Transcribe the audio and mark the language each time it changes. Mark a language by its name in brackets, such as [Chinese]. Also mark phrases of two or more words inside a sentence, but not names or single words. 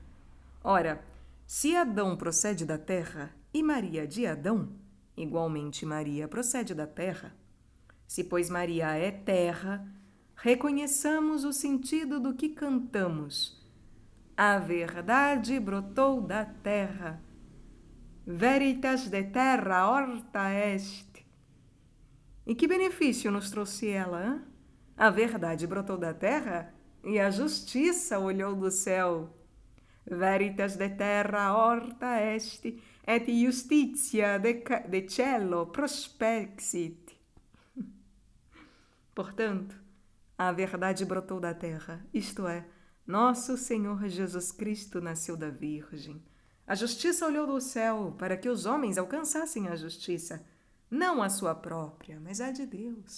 [Portuguese] Ora, se Adão procede da terra e Maria de Adão, igualmente Maria procede da terra. Se, pois, Maria é terra, reconheçamos o sentido do que cantamos. A verdade brotou da terra. [Latin] Veritas de terra horta est. [Portuguese] E que benefício nos trouxe ela, hein? A verdade brotou da terra e a justiça olhou do céu. [Latin] Veritas de terra horta est, et justitia de cielo prospexit. [Portuguese] Portanto, a verdade brotou da terra, isto é, nosso Senhor Jesus Cristo nasceu da Virgem. A justiça olhou do céu para que os homens alcançassem a justiça, não a sua própria, mas a de Deus.